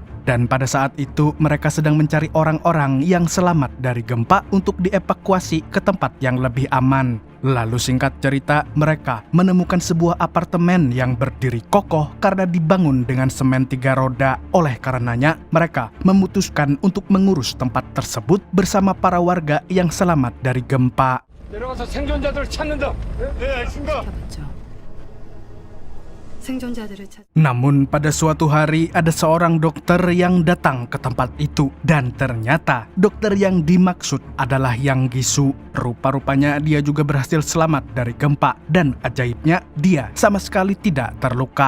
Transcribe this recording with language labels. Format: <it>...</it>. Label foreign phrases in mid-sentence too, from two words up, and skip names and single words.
<id>Dan pada saat itu mereka sedang mencari orang-orang yang selamat dari gempa untuk dievakuasi ke tempat yang lebih aman. Lalu singkat cerita, mereka menemukan sebuah apartemen yang berdiri kokoh karena dibangun dengan semen 3 roda. Oleh karenanya, mereka memutuskan untuk mengurus tempat tersebut bersama para warga yang selamat dari gempa.</id> <ko>내려가서 생존자들 찾는다. 네, 알겠습니다.</ko> <id>Namun pada suatu hari ada seorang dokter yang datang ke tempat itu. Dan ternyata dokter yang dimaksud adalah Yang Gisu. Rupa-rupanya dia juga berhasil selamat dari gempa. Dan ajaibnya dia sama sekali tidak terluka.</id>